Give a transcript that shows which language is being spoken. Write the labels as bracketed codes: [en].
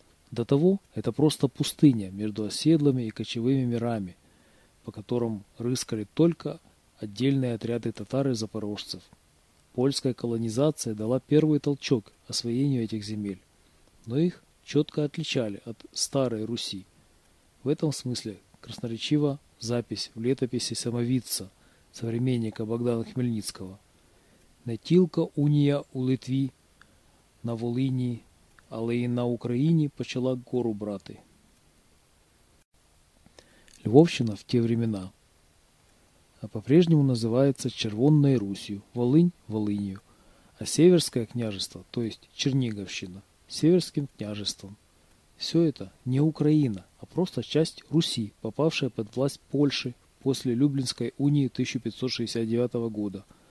[ru] До того это просто пустыня между оседлыми и кочевыми мирами, по которым рыскали только отдельные отряды татар и запорожцев. Польская колонизация дала первый толчок освоению этих земель, но их четко отличали от Старой Руси. В этом смысле красноречива запись в летописи Самовидца, современника Богдана Хмельницкого: [uk] «Натілка унія у Литві на Волині, але й на Україні почала гору брати». [ru] Львовщина в те времена по-прежнему называется Червонной Русью, Волынь – Волынью, а Северское княжество, то есть Черниговщина, – Северским княжеством. Все это не Украина, а просто часть Руси, попавшая под власть Польши после Люблинской унии 1569 года.